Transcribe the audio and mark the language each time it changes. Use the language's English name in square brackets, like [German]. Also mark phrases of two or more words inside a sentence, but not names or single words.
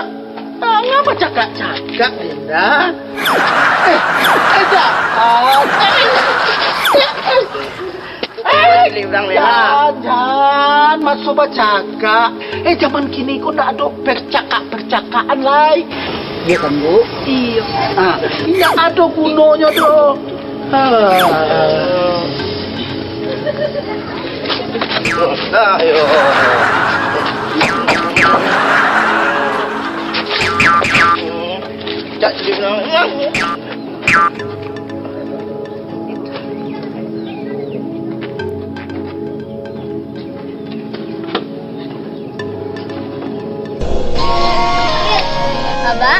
[Malay] Ngapa cakap-cakap, Linda? Jangan masuk bercakap. Zaman kini kau tak ada percakapan lain. Iya kan, Bu? Iya. Iya ada gunanya tu. Ayo. Tak terima. Abah.